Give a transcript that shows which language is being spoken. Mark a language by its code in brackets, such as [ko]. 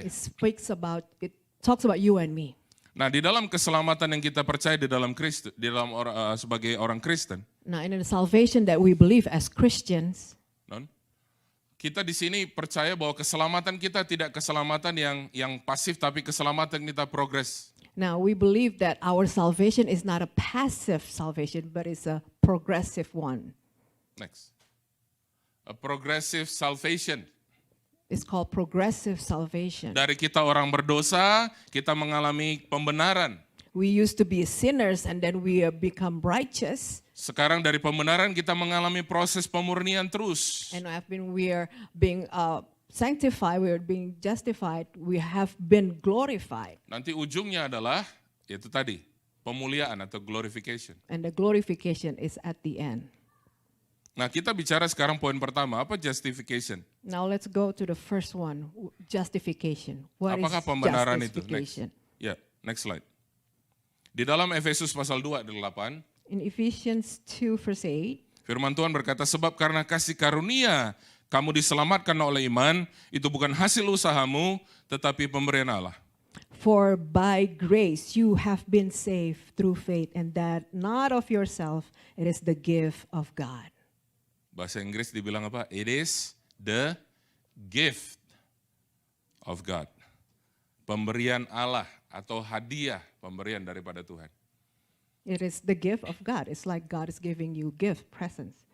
[en] It talks about you and me. [id] Nah, di dalam keselamatan yang kita percaya di dalam Kristen, sebagai orang Kristen, [en] Now, in the salvation that we believe as Christians, [id] kita di sini percaya bahwa keselamatan kita tidak keselamatan yang pasif, tapi keselamatan kita progres. [en] now we believe that our salvation is not a passive salvation, but it's a progressive one. Next. A progressive salvation. It's called progressive salvation. [id] Dari kita orang berdosa, kita mengalami pembenaran. [en] We used to be sinners and then we become righteous. [id] Sekarang dari pembenaran kita mengalami proses pemurnian terus. [en] And we are being sanctified, we are being justified, we have been glorified. [id] Nanti ujungnya adalah, yaitu tadi, pemuliaan atau glorification. [en] And the glorification is at the end. [id] Nah, kita bicara sekarang poin pertama, apa justification? [en] Now let's go to the first one, justification. What [id] Apakah is pembenaran itu? Next. [en] justification? [id] Ya, [en] next slide. [id] Di dalam Efesus pasal 2 ayat 8, [en] In Ephesians 2 verse 8, [id] firman Tuhan berkata, sebab karena kasih karunia kamu diselamatkan oleh iman, itu bukan hasil usahamu, tetapi pemberian Allah. [en] for by grace you have been saved through faith, and that not of yourself, it is the gift of God. [id] Bahasa Inggris dibilang apa? [en] It is the gift of God. [id] Pemberian Allah atau hadiah pemberian daripada Tuhan. [en] It is the gift of God. It's like God is giving you gift, presents.